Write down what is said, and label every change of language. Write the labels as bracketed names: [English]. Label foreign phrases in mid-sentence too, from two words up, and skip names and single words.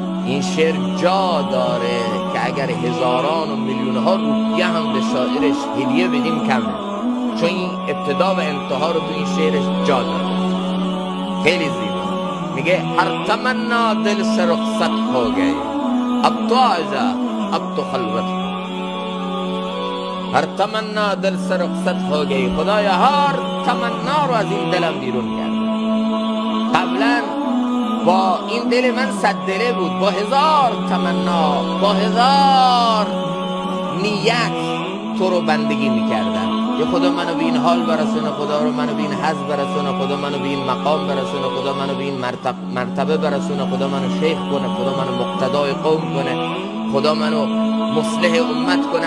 [Persian] این شعر جا داره که اگر هزاران و میلیون ها روپیه هم به شاعرش هدیه بدیم کمه، چون این ابتدا و انتها رو تو این شعرش جا داره. خیلی زیبا میگه [Urdu] هر تمنا دل سے رخصت ہو گئی، اب تو آجا اب تو خلوت. هر تمنا دل سے رخصت ہو گئی، [Persian] خدایا هر تمنا رو از این دلم بیرون کرد. قبلا با این دل من 100 دله بود، با 1000 تمنا، با 1000 نیت تو رو بندگی میکردم. یا خدا منو به این حال برسونه، خدا رو منو به این حظ برسونه، خدا منو به این مقام برسونه، خدا منو به این مرتبه برسونه، خدا منو شیخ کنه، خدا منو مقتدای قوم کنه، خدا منو مصلح امت کنه.